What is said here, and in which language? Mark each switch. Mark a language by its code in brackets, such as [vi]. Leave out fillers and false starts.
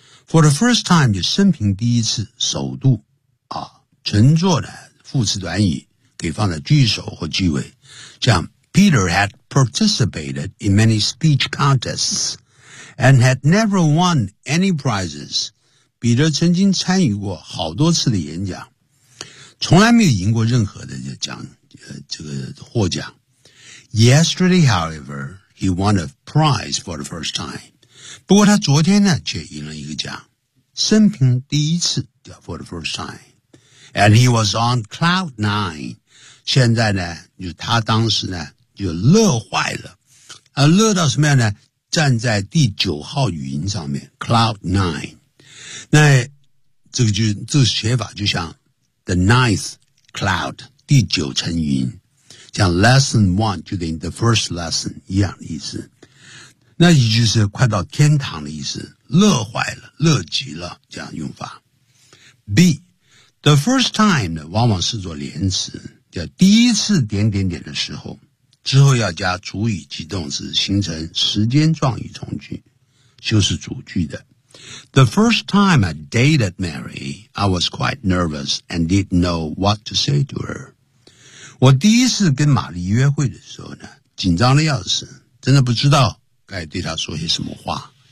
[en] For the first time [zh] 就生平第一次，首度啊，乘坐的副词短语可以放在句首或句尾，像 [en] Peter had participated in many speech contests and had never won any prizes。 [zh] 彼得曾经参与过好多次的演讲，从来没有赢过任何的奖，这个获奖。 [en] Yesterday, however, he won a prize for the first time. [zh] 不过他昨天呢，却赢了一个奖，生平第一次 [en] for the first time. And he was on cloud nine. [zh] 现在呢，就他当时呢，就乐坏了，乐到什么样呢？站在第九号云上面 ，cloud nine。那这个就这个写法就像 [en] the ninth cloud [zh] 第九层云，像 [en] lesson one [zh] 就等于 [en] the first lesson [zh] 一样的意思。那也就是快到天堂的意思，乐坏了，乐极了，这样用法。 B [en] the first time [zh] 呢，往往是做连词，叫第一次点点点的时候，之后要加主语及动词，形成时间状语从句，修饰主句的。 [en] The first time I dated Mary, I was quite nervous and didn't know what to say to her. [zh] 我第一次跟玛丽约会的时候呢，紧张的要死，真的不知道该对她说些什么话。